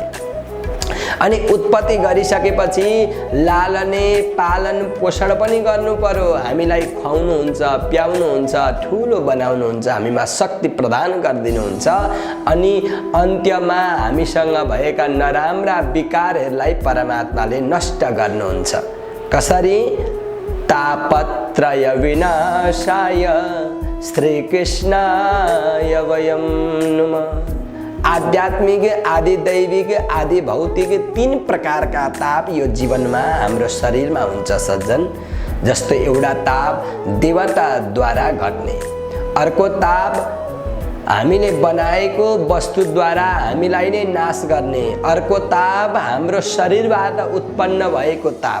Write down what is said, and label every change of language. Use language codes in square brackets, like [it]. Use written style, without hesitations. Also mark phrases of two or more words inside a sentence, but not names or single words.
[ne] अनि उत्पत्ति गरिसकेपछि लालने पालन पोषण पनि गर्नु पर्यो। हामीलाई खुवाउनुहुन्छ, प्याउनुहुन्छ, ठुलो बनाउनुहुन्छ, हामीमा शक्ति प्रदान गरिदिनुहुन्छ। अनि अन्त्यमा हामीसँग भएका नराम्रा विकारहरूलाई परमात्माले नष्ट गर्नुहुन्छ। कसरी? [sa] तापत्रय विनाशाय श्रीकृष्णाय वयं नमः। [ne] आध्यात्मिक, आदि दैविक, आदि भौतिक तीन प्रकारका ताप यो जीवनमा हाम्रो शरीरमा हुन्छ सज्जन। जस्तो एउटा ताप देवताद्वारा घट्ने, अर्को ताप हामीले बनाएको वस्तुद्वारा हामीलाई नै नाश गर्ने, अर्को ताप हाम्रो शरीरबाट उत्पन्न भएको ताप।